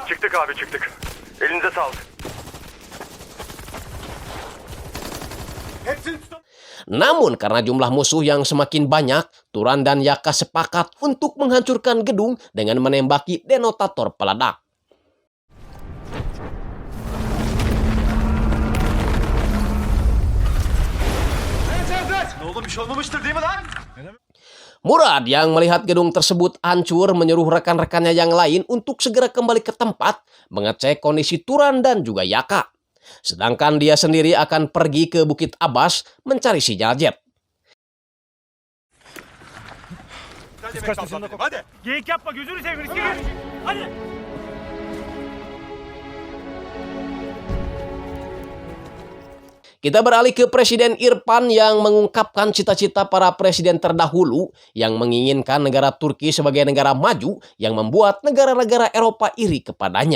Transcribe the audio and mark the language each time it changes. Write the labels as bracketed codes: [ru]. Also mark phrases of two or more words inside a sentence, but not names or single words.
[tr] Çıktık abi çıktık. Elinize sağlık. Hepsini tutalım. [id] Namun karena jumlah musuh yang semakin banyak, Turan dan Yaka sepakat untuk menghancurkan gedung dengan menembaki denotator peledak. [tr] Ne oldu, bir şey olmamıştır değil mi lan? [id] Murad yang melihat gedung tersebut hancur menyuruh rekan-rekannya yang lain untuk segera kembali ke tempat mengecek kondisi Turan dan juga Yaka. Sedangkan dia sendiri akan pergi ke Bukit Abbas mencari sinyal jet. [tr] Hadi. Geyik yapma, gözünü seveyim. Hadi. [id] Kita beralih ke Presiden Irfan yang mengungkapkan cita-cita para presiden terdahulu yang menginginkan negara Turki sebagai negara maju yang membuat negara-negara Eropa iri kepadanya.